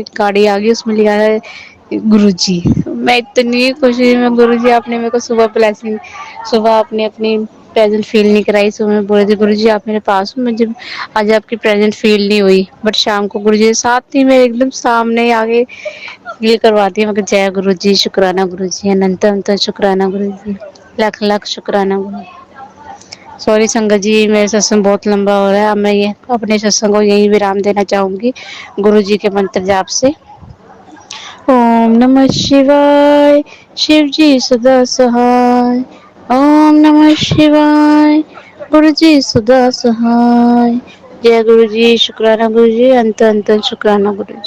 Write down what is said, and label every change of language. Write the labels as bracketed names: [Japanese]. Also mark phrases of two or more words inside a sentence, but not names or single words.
[Urdu] گاڑی آ گئی، اس میں لکھا ہے گرو جی، میں اتنی خوشی میں گرو جی آپ نے میرے کو صبح بلیسنگ صبح اپنی [English] present feel [Urdu] نہیں کرائی، صبح میں بولے تھے گرو جی آپ میرے پاس ہوں، مجھے آج آپ کی [English] present feel [Urdu] نہیں ہوئی، بٹ شام کو گرو جی ساتھ ہی میں ایک دم سامنے آگے یہ کرواتی ہے، جے گرو جی شکرانا گرو جی اننت انت شکرانا گرو جی، لاکھ لاکھ شکرانا گرو جی۔ سوری سنگت جی میرے ستسنگ بہت لمبا ہو رہا ہے، اب میں یہ اپنے ستسنگ کو یہی ورام دینا چاہوں گی گرو جی کے منتر جاپ سے۔ [Sanskrit] ॐ नमः शिवाय, [Urdu] شیو جی سدا سہائے، [Sanskrit] ॐ नमः शिवाय, [Urdu] گرو جی سدا سہائے، جے گرو جی شکرانہ گرو جی انت انت شکرانہ گرو جی۔